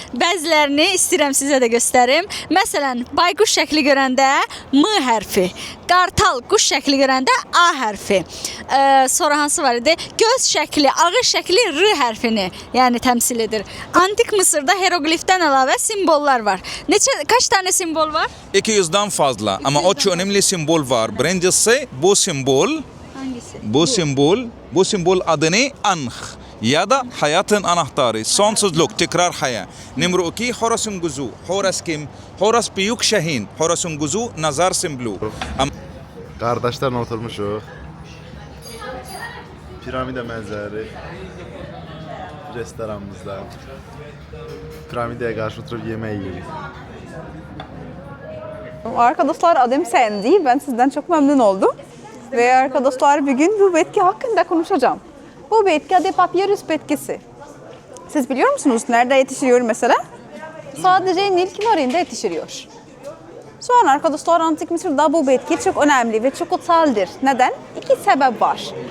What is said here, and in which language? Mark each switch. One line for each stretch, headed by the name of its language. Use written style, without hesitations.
Azerbaijani: Bəzilərini istəyirəm sizə də göstərim. Məsələn, bayquş şəkli görəndə M hərfi, qartal quş şəkli görəndə A hərfi. Sonra hansı var idi? Göz şəkli, ağız şəkli R hərfini, yəni təmsil edir. Antik Mısırda heroqlifdən əlavə simvollar var.
Turkish: Kaç tane simbol var? 200'dan fazla ama 3 önemli simbol var. Birincisi bu simbol. Hangisi? Bu simbol adını Ankh ya da hayatın anahtarı, sonsuzluk, tekrar hayat. Numara 2 Horus'un gözü. Horus kim? Horus büyük şahin. Horus'un gözü nazar simvolu.
Azerbaijani: Qardaşlarla oturmuşuq. Piramida mənzəri restoranımızda. Piramidaya qarşı oturub yemək yiyirik.
Turkish: Arkadaşlar adım Sandy. Ben sizden çok memnun oldum. Ve arkadaşlar bugün bu bitki hakkında konuşacağım. Bu bitki adı papyrus bitkisi. Siz biliyor musunuz nerede yetişiyor mesela? Sadece Nil kenarında yetişiyor. Sonra arkadaşlar Antik Mısır'da bu bitki çok önemli ve çok kutsaldır. Neden? 2 sebep var.